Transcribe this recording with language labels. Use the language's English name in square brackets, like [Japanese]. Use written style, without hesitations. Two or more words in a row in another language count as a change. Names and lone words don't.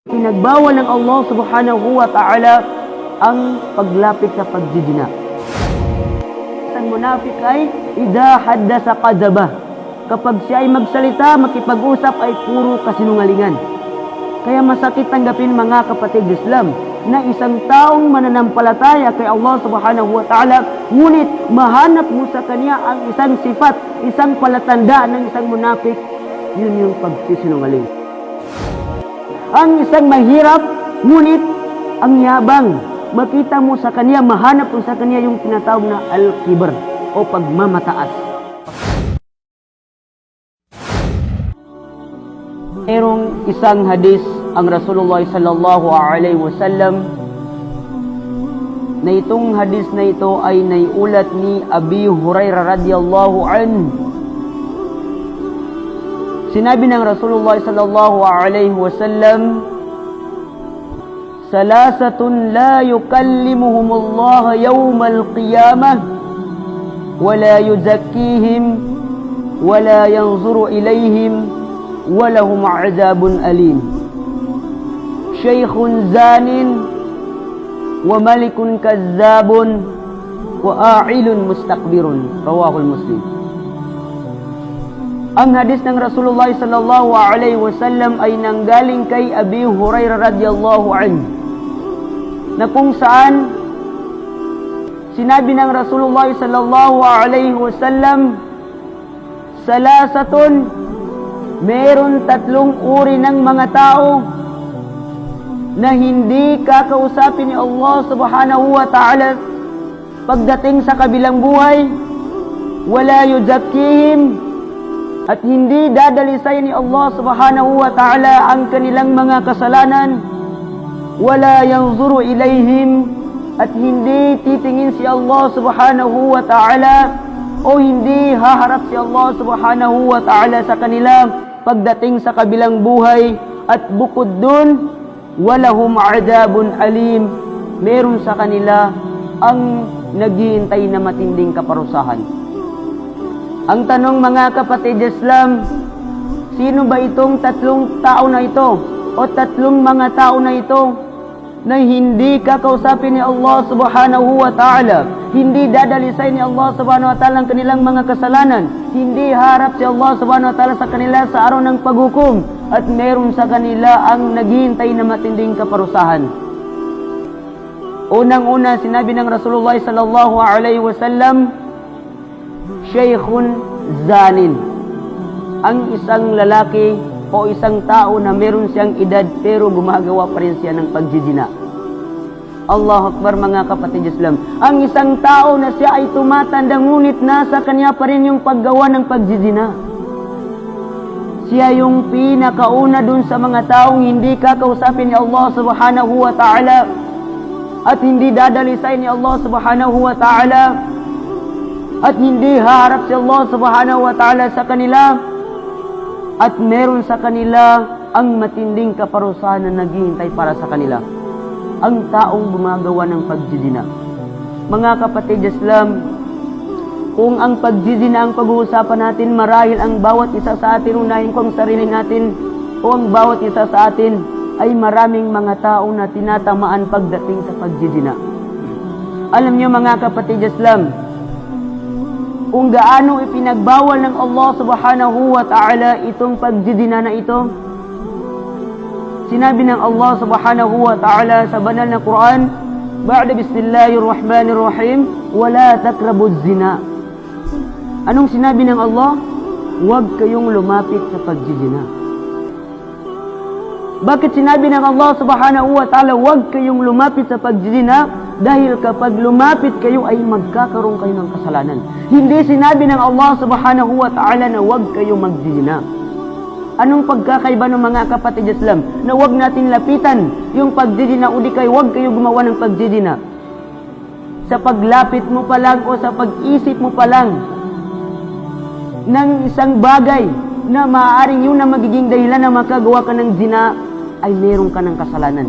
[Filipino] ipinagbawal ng Allah [Arabic] سبحانه وتعالى [Filipino] ang paglapit sa pagzizina. Ang munafik ay [Arabic] إذا حدث كذب. [Filipino] Kapag siya ay magsalita, makipag-usap ay puro kasinungalingan. Kaya masakit tanggapin mga kapatid Islam na isang taong mananampalataya kay Allah [Arabic] سبحانه وتعالى, [Filipino] ngunit mahanap mo sa kanya ang isang sifat, isang palatandaan ng isang munafik, yun yung pagsisinungaling. Ang isang mahirap, ngunit ang yabang, makita mo sa kanya, mahanap mo sa kanya yung tinatawag na al-kibr o pagmamataas. Merong isang hadis ang Rasulullah [Arabic] صلى الله عليه وسلم [Filipino] na itong hadis na ito ay naiulat ni Abi Hurairah [Arabic] رضي الله عنه. [Filipino] Sinabi ng [Arabic] رسول الله صلى الله عليه وسلم ثلاثة لا يكلمهم الله يوم القيامة ولا يزكيهم ولا ينظر إليهم ولهم عذاب أليم. شيخ زان وملك كذاب وعائل مستكبر. رواه مسلم. [Filipino] Ang hadis ng Rasulullah [Arabic] صلى الله عليه وسلم [Filipino] ay nanggaling kay Abi Hurairah [Arabic] رضي الله عنه, [Filipino] na kung saan sinabi ng Rasulullah [Arabic] صلى الله عليه وسلم, [Filipino] salasatun, meron tatlong uri ng mga tao na hindi kakausapin ni Allah [Arabic] سبحانه وتعالى [Filipino] pagdating sa kabilang buhay, [Arabic] ولا يزكيهم, [Filipino] at hindi dadalisay ni Allah [Arabic] سبحانه وتعالى [Filipino] ang kanilang mga kasalanan, [Arabic] ولا ينظر إليهم, [Filipino] at hindi titingin si Allah [Arabic] سبحانه وتعالى [Filipino] o hindi haharap si Allah [Arabic] سبحانه وتعالى [Filipino] sa kanila pagdating sa kabilang buhay, at bukod dun, [Arabic] ولهم عذاب أليم, [Filipino] meron sa kanila ang naghihintay na matinding kaparusahan. Ang tanong mga kapatid Islam, sino ba itong tatlong tao na ito o tatlong mga tao na ito na hindi kakausapin ni Allah [Arabic] سبحانه وتعالى, [Filipino] hindi dadalisay ni Allah [Arabic] سبحانه وتعالى [Filipino] ang kanilang mga kasalanan, hindi harap si Allah [Arabic] سبحانه وتعالى [Filipino] sa kanila sa araw ng paghukom, at meron sa kanila ang naghihintay na matinding kaparusahan? Unang-una, sinabi ng Rasulullah [Arabic] صلى الله عليه وسلم, شيخ زان, [Filipino] ang isang lalaki o isang tao na meron siyang edad pero gumagawa pa rin siya ng pagzizina. [Arabic] الله أكبر [Filipino] mga kapatid Islam. Ang isang tao na siya ay tumatanda ngunit nasa kanya pa rin yung paggawa ng pagzizina. Siya yung pinakauna dun sa mga taong hindi kakausapin ni Allah [Arabic] سبحانه وتعالى [Filipino] at hindi dadalisay ni Allah [Arabic] سبحانه وتعالى [Filipino] at hindi haharap si Allah [Arabic] سبحانه وتعالى [Filipino] sa kanila, at meron sa kanila ang matinding kaparusahan na naghihintay para sa kanila. Ang taong gumagawa ng pagzizina. Mga kapatid Islam, kung ang pagzizina ang pag-uusapan natin, marahil ang bawat isa sa atin, unahin ko ang sarili natin, o ang bawat isa sa atin ay maraming mga tao na tinatamaan pagdating sa pagzizina. Alam niyo mga kapatid Islam, kung gaano ipinagbawal ng Allah [Arabic] سبحانه وتعالى [Filipino] itong pagzizina na ito. Sinabi ng Allah [Arabic] سبحانه وتعالى [Filipino] sa banal na Quran, [Arabic] بعد بسم الله الرحمن الرحيم ولا تقربوا الزنا. [Filipino] Anong sinabi ng Allah? Huwag kayong lumapit sa pagzizina. Bakit sinabi ng Allah [Arabic] سبحانه وتعالى [Filipino] huwag kayong lumapit sa pagzizina? Dahil kapag lumapit kayo ay magkakaroon kayo ng kasalanan. Hindi sinabi ng Allah [Arabic] سبحانه وتعالى [Filipino] na huwag kayong magzizina. Anong pagkakaiba ng mga kapatid Islam na huwag natin lapitan yung pagzizina o di kayo huwag kayo gumawa ng pagzizina? Sa paglapit mo pa lang o sa pag-isip mo pa lang ng isang bagay na maaaring yun na magiging dahilan na makagawa ka ng zina, ay meron ka ng kasalanan.